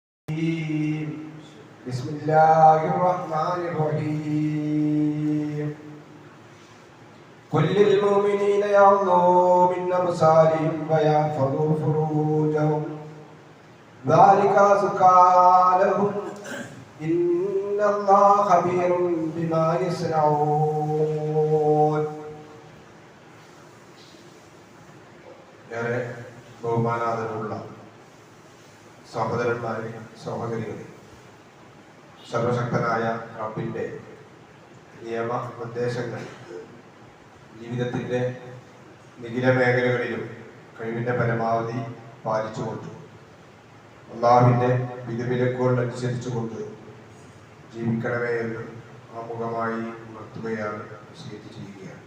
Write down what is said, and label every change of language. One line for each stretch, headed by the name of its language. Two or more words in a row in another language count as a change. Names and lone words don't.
Arabic: بسم الله الرحمن الرحيم قل للمؤمنين يغضوا من أبصارهم ويحفظوا فروجهم ذلك أزكى لهم إن الله خبير بما يصنعون.
Malayalam: ഏറെ ബഹുമാനാദരവുള്ള സഹോദരന്മാരെ, സഹോദരികളെ, സർവശക്തനായ റബ്ബിൻ്റെ നിയമനിർദ്ദേശങ്ങൾ ജീവിതത്തിൻ്റെ നിഖില മേഖലകളിലും കഴിവിൻ്റെ പരമാവധി പാലിച്ചുകൊണ്ട് അല്ലാഹുവിൻ്റെ വിധിവിലക്കുകൾ അനുസരിച്ചുകൊണ്ട് ജീവിക്കണമേ എന്ന് ആമുഖമായി ഉണർത്തുകയാണ്, വസിയത്ത് ചെയ്യുകയാണ്.